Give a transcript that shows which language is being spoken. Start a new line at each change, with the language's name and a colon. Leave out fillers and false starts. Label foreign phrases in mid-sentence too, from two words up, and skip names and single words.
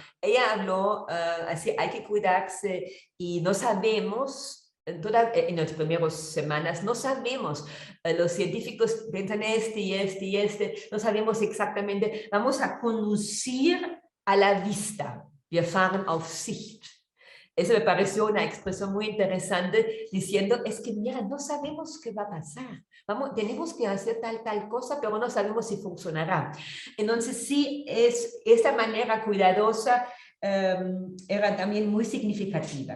Spanish: Ella habló así, hay que cuidarse, y no sabemos, en las primeras semanas, no sabemos, los científicos piensan no sabemos exactamente, vamos a conducir a la vista,
German: wir fahren auf Sicht.
Spanish: Eso me pareció una expresión muy interesante, diciendo, es que mira, no sabemos qué va a pasar. Tenemos que hacer tal cosa, pero no sabemos si funcionará. Entonces sí, esta manera cuidadosa era también muy significativa.